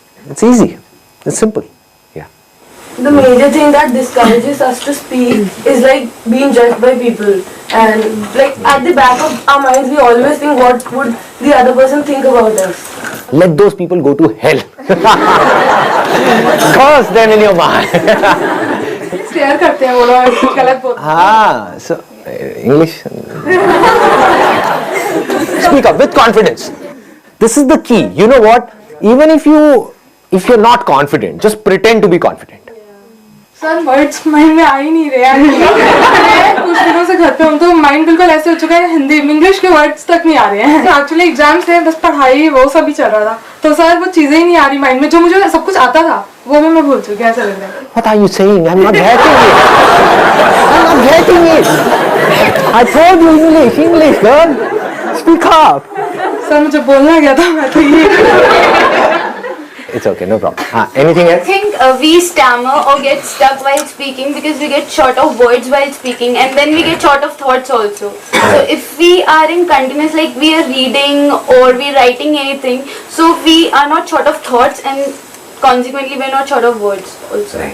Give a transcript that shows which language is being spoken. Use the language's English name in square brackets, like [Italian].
[English] It's easy. It's simple. Yeah. The major thing that discourages us to speak is like being judged by people, and like at the back of our minds we always think what would the other person think about us. Let those people go to hell. Curse them in your mind. [Hindi] Stare करते हैं वो लोग कुछ गलत बोलते हैं. [English] So English. Speak up with confidence. This is the key. You know what? Even if you're not confident, just pretend to be confident. [Hindi] Sir words mind में आ ही नहीं रहे हैं. कुछ दिनों से घर पे हूँ तो माइंड बिल्कुल ऐसे हो चुका है, हिंदी इंग्लिश के वर्ड्स तक नहीं आ रहे हैं. एक्चुअली एग्जाम्स थे, बस पढ़ाई वो सब ही चल रहा था, तो सर वो चीजें ही नहीं आ रही माइंड में. जो मुझे सब कुछ आता था वो मैं भूल चुकी हूँ. ऐसा लग रहा है. [English] What are you saying? I'm not getting it. I'm not getting it. I told you English, girl. Speak up. [Hindi] Sir मुझे बोलना गया था, मैं तो ये. [English] It's okay, no problem. Anything I else? think we stammer or get stuck while speaking because we get short of words while speaking, and then we get short of thoughts also. So if we are in continuous, like we are reading or we are writing anything, so we are not short of thoughts, and consequently we are not short of words also.